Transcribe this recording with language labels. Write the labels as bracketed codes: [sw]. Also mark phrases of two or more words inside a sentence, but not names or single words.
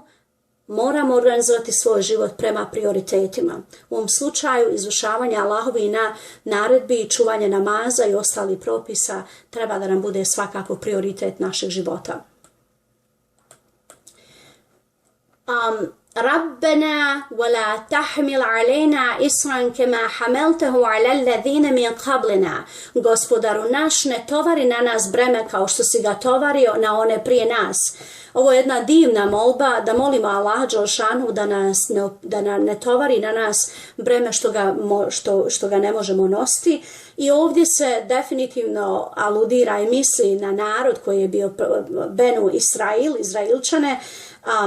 [bs] Moramo organizovati svoj život prema prioritetima. U ovom slučaju izvršavanja Allahovih naredbi i čuvanje namaza i ostalih propisa treba da nam bude svakako prioritet našeg života. [ar] ربنا ولا تحمل علينا إصرا كما حملته على الذين من قبلنا. [bs] Gospodaru naš, ne tovari na nas breme kao što si ga tovario na one prije nas. Ovo je jedna divna molba da molimo Allaha dželešanu da ne tovari na nas breme što ga ne možemo nositi. I ovdje se definitivno aludira i misli na narod koji je bio Benu Israil, Izrailčane.